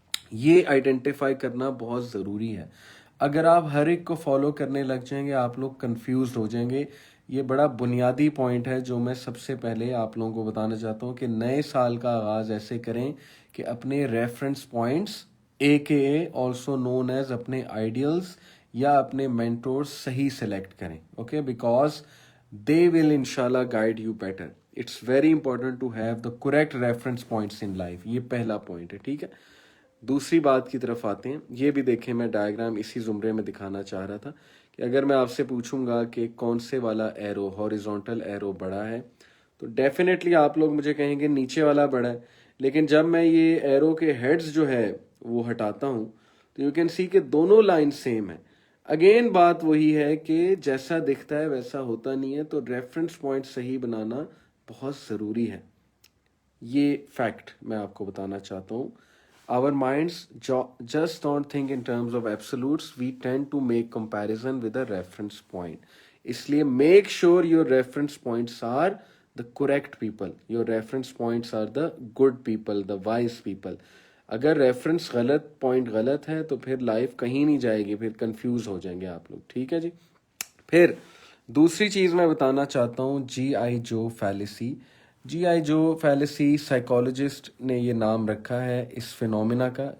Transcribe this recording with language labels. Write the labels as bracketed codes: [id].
[ur] یہ آئیڈینٹیفائی کرنا بہت ضروری ہے. اگر آپ ہر ایک کو فالو کرنے لگ جائیں گے آپ لوگ کنفیوزڈ ہو جائیں گے. یہ بڑا بنیادی پوائنٹ ہے جو میں سب سے پہلے آپ لوگوں کو بتانا چاہتا ہوں کہ نئے سال کا آغاز ایسے کریں کہ اپنے reference points [en] AKA also known as [ur] اپنے آئیڈیلز یا اپنے مینٹورز صحیح سلیکٹ کریں. [en] Okay, because they will انشاءاللہ guide you better. It's very important to have the correct reference points in life. [ur] یہ پہلا پوائنٹ ہے. ٹھیک ہے، دوسری بات کی طرف آتے ہیں. یہ بھی دیکھیں، میں ڈائیگرام اسی زمرے میں دکھانا چاہ رہا تھا کہ اگر میں آپ سے پوچھوں گا کہ کون سے والا ایرو، ہاریزونٹل ایرو بڑا ہے، تو ڈیفینیٹلی آپ لوگ مجھے کہیں گے نیچے والا بڑا ہے. لیکن جب میں یہ ایرو کے ہیڈز جو ہے وہ ہٹاتا ہوں تو [en] you can see [ur] کہ دونوں لائن سیم ہے. اگین بات وہی ہے کہ جیسا دکھتا ہے ویسا ہوتا نہیں ہے، تو ریفرنس پوائنٹ صحیح بنانا بہت ضروری ہے. یہ فیکٹ میں آپ کو بتانا چاہتا ہوں. [en] Our minds just don't think in terms of absolutes. We tend to make comparison with a reference point. [ur] اس لیے [en] make sure your reference points are the correct people. Your reference points are the good people, the wise people. [ur] اگر reference point غلط ہے تو پھر life کہیں نہیں جائے گی، پھر کنفیوز ہو جائیں گے آپ لوگ. ٹھیک ہے جی. پھر دوسری چیز میں بتانا چاہتا ہوں GI جو فیلیسی. GI جو فیلیسی سائیکالوجسٹ نے یہ نام رکھا ہے اس فینومینا کا.